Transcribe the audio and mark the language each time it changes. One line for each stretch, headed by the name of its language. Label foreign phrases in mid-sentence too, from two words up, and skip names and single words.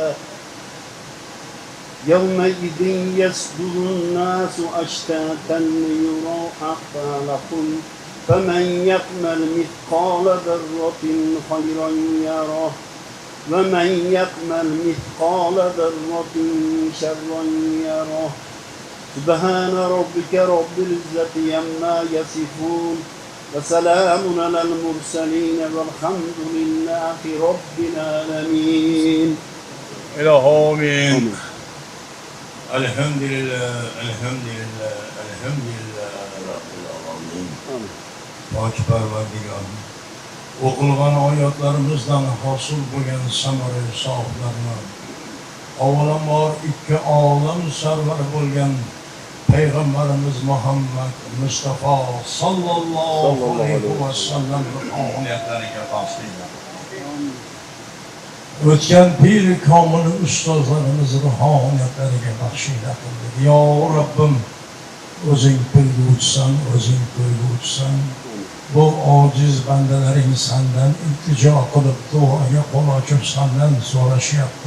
Arabic: يومئذ يصدر الناس أشتاتا ليروا أعمالهم فمن يعمل مثقال ذرة خيرا يره ومن يعمل مثقال ذرة شرا يره سبحان ربك رب العزة عما يصفون وسلام على المرسلين والحمد لله رب العالمين. آمين. الحمد لله رب العالمين.
Uzbek: Pok Parvardigor, o'qilgan oyatlarimizdan hosil bo'lgan samara sohiblarni avvalambor ikki olam sarvari bo'lgan Peygamberimiz Muhammed Mustafa
Arabic: صلى الله عليه وسلم
Uzbek: ruhaniyatlariga taslim. O'tgan pir komil ustozlarimiz ruhoniyatlariga baxshida qildik. Ya Rabbim, o'zing bilguvchisan, o'zing ko'rguvchisan. Bu ojiz bandalaring sendan iltijo qilib duoga qo'l ochib sendan so'rashyapti.